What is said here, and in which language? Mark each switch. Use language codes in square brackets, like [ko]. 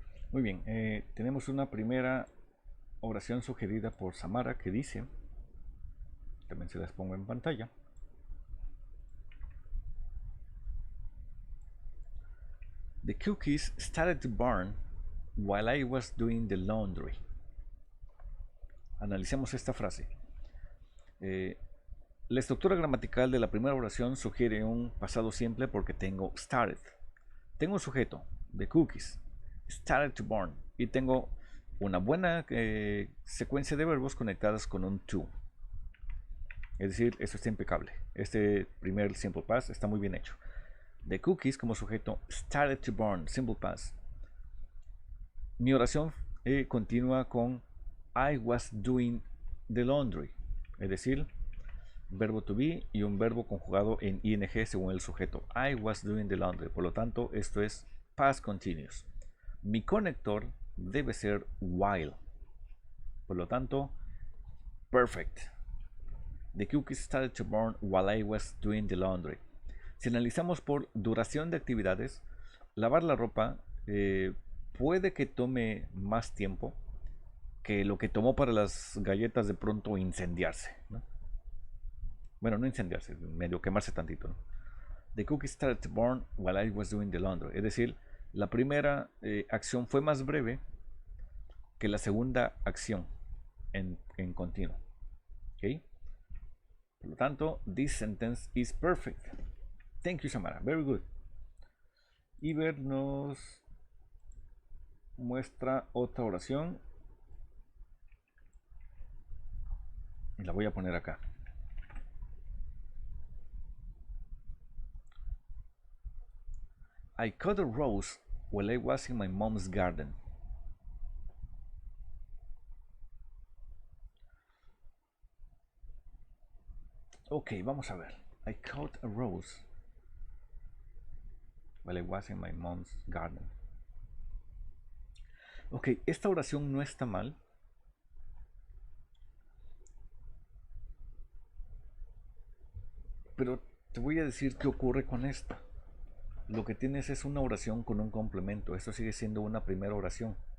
[es] Muy bien, tenemos una primera oración sugerida por Samara que dice, también se las pongo en pantalla. [en] The cookies started to burn while I was doing the laundry. [es] Analicemos esta frase. La estructura gramatical de la primera oración sugiere un pasado simple porque tengo started. Tengo un sujeto, [en] the cookies, started to burn, [es] y tengo una buena secuencia de verbos conectadas con un to. Es decir, eso está impecable. Este primer simple past está muy bien hecho. [en] The cookies [es] como sujeto [en] started to burn, simple past. [es] Mi oración continúa con [en] I was doing the laundry. [es] Es decir, verbo to be y un verbo conjugado en ing según el sujeto. [en] I was doing the laundry. [es] Por lo tanto, esto es [en] past continuous. [es] Mi conector debe ser while. Por lo tanto, perfect. [en] The cookies started to burn while I was doing the laundry. [es] Si analizamos por duración de actividades, lavar la ropa puede que tome más tiempo que lo que tomó para las galletas de pronto incendiarse, ¿no? Bueno, no incendiarse, medio quemarse tantito, ¿no? [en] The cookies started to burn while I was doing the laundry. [es] Es decir, la primera acción fue más breve que la segunda acción en continuo. ¿Okay? Por lo tanto, [en] this sentence is perfect. Thank you, Samara. Very good. [es] Iber nos muestra otra oración. Y la voy a poner acá. [en] I cut a rose while I was in my mom's garden. Ok, [es] vamos a ver. [en] I cut a rose while I was in my mom's garden. [es] Ok, esta oración no está mal. Pero te voy a decir qué ocurre con esta. Lo que tienes es una oración con un complemento. Esto sigue siendo una primera oración.